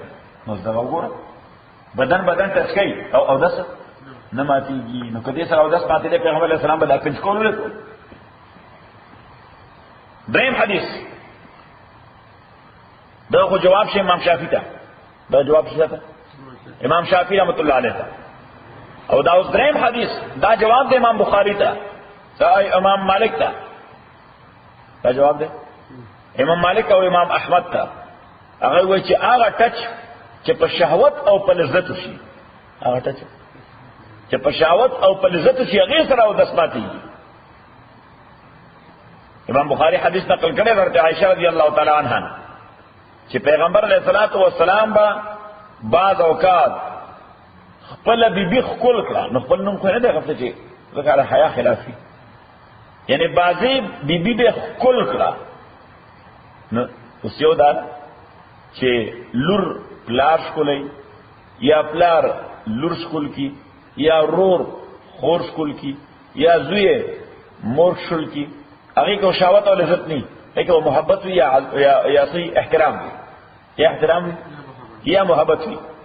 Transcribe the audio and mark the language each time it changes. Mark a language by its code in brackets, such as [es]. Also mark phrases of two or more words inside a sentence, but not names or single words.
[ps] نو اوس دغه وګوره بدن ټچ کوي او اودس نه ماتېږي، نو که دې سره اودس ماتېدی پیغمبر [ar] علیه السلام [ps] به دا پنچ کول ولې کول. دریم حدیث دا خو جواب شي امام شافعي ته، دا جواب شي ته امام شافعي [ar] رحمۃ اللہ علیہ [ps] ته، او دا اوس دریم حدیث دا جواب دی امام بخاری ته، دا امام مالک ته، دا جواب دی امام مالک او امام احمد ته. هغه وایي چې هغه ټچ چې په شهوت او په لذت شي، هغه ټچ چې په شهوت او په لذت شي هغې سره اودس ماتېږي. امام بخاری حدیث نقل کړی حضرت عائشہ [ar] رضی اللہ تعالی عنہا [ps] چې پیغمبر [ar] علیه الصلاۃ والسلام [ps] به بعض اوقات خپل بیبي ښکل کړه، نو خپل نوم خو نه دی غوښته چې ځکه د حیا خلاف وي، یعنی بعضې بیبي به ښکل کړه. نو اوس یو دا چې لور پلار ښکلی یا پلار لور ښکل کی یا رور خور ښکل کی یا زوی مور ښکل کی، هغې که شهوت او لذت نه وي، هغې که محبت وي یا صحیح احترام وي، یا احترام وي یا محبت وي.